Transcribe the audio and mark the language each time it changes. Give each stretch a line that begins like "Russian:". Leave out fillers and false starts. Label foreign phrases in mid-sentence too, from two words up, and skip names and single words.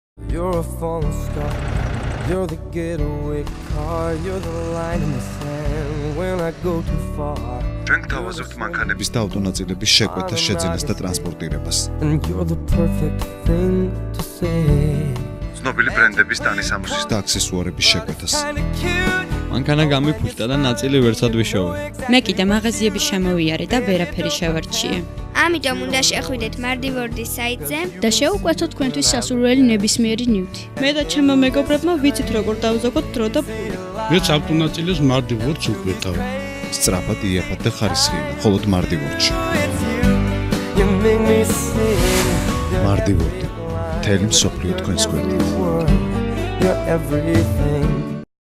English: You're a falling star. You're the getaway car. You're the line in the sand when I go too far.
Georgian: ჩვენ გთავაზობთ მანქანების და ავტონაწილების შეკვეთას, შეძენას და ტრანსპორტირებას.
English: And you're the perfect thing to say.
Georgian: ცნობილი ბრენდების ტანისამოსის და აქსესუარების შეკვეთას. მანქანა გამიფუჭდა და ნაწილი ვერცად ვიშოვე. მე კიდე მაღაზიების შემოვიარე და ვერაფერი შევარჩიე. ამიტომ უნდა შეხვიდეთ Mardivordi საიტზე და შეუკვეთოთ თქვენთვის სასურველი ნებისმიერი ნივთი. მე და ჩემო მეგობრებმა ვიცით როგორ დავზოგოთ დრო და ფული. მეც ავტონაწილებს Mardivords უკვეთავ. სწრაფად იაფად და ხარისხიანი, მხოლოდ Mardivordi.
English: You make me sing.
Georgian: Mardivordi. მთელი მსოფლიო თქვენს გვერდით.
English: You're everything.